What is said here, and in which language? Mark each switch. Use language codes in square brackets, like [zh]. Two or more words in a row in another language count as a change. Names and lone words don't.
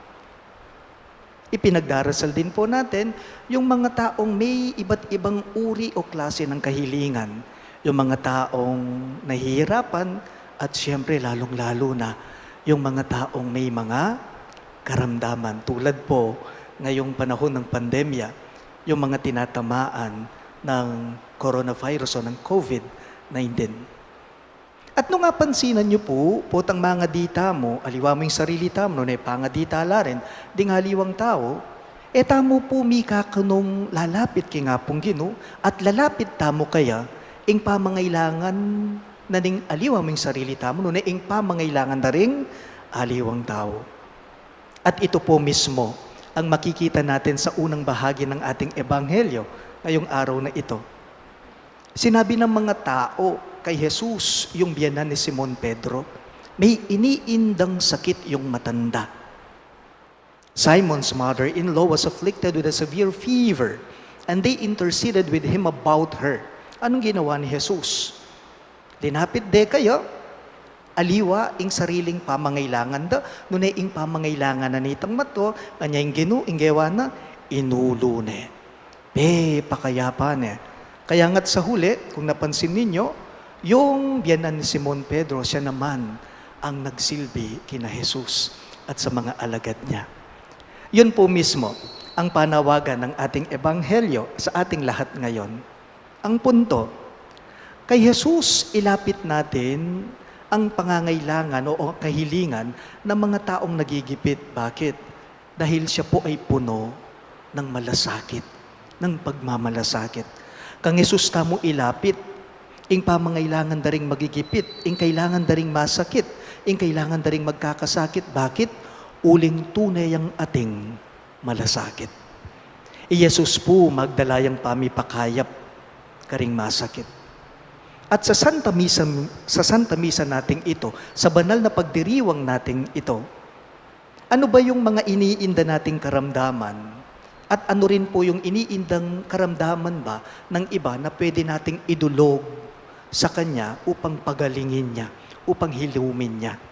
[tl] Ipinagdarasal din po natin yung mga taong may iba't ibang uri o klase ng kahilingan, yung mga taong nahihirapan, at siyempre lalong-lalo na yung mga taong may mga karamdaman. Tulad po ngayong panahon ng pandemya, yung mga tinatamaan ng coronavirus o ng COVID-19. At nung napansinan niyo po, [pam] potang mga dita mo, aliwa mo yung sarili tamo, no, panga-dita la rin, ding haliwang tao, tamo po mi kakanong lalapit kay nga pong Ginoo, at lalapit tamo kaya, ing pamangailangan na ding aliwa mo yung sarili tamo, no, ing pamangailangan na ring aliwang tao. [tl] At ito po mismo, ang makikita natin sa unang bahagi ng ating ebanghelyo, ngayong araw na ito. Sinabi ng mga tao, kay Jesus yung biyanan ni Simon Pedro, may iniindang sakit yung matanda. [en] Simon's mother-in-law was afflicted with a severe fever, and they interceded with him about her. [tl] Anong ginawa ni Jesus? [pam] Linapit de kayo, aliwa ing sariling pamangailangan da, nunay ing pamangailangan na nitang mato, kanya ing ginu, ing gewa na, inulo ne. Pakayapa ne. [tl] Kaya nga't sa huli, kung napansin ninyo, yung biyanan ni Simon Pedro, siya naman ang nagsilbi kina Jesus at sa mga alagad niya. Yun po mismo ang panawagan ng ating ebanghelyo sa ating lahat ngayon. Ang punto, kay Jesus ilapit natin ang pangangailangan o kahilingan ng mga taong nagigipit. Bakit? Dahil siya po ay puno ng malasakit, ng pagmamalasakit. [pam] Kang Jesus tamo ilapit, ing pamangailangan daring magigipit, ing kailangan daring masakit, ing kailangan daring magkakasakit. [tl] Bakit? [pam] Uling tunay ang ating malasakit. Jesus po magdalayang pamipakayap karing masakit. [tl] At sa Santa Misa nating ito, sa banal na pagdiriwang nating ito, ano ba yung mga iniinda nating karamdaman? At ano rin po yung iniindang karamdaman ba ng iba na pwede nating idulog sa Kanya upang pagalingin niya, upang hilumin niya?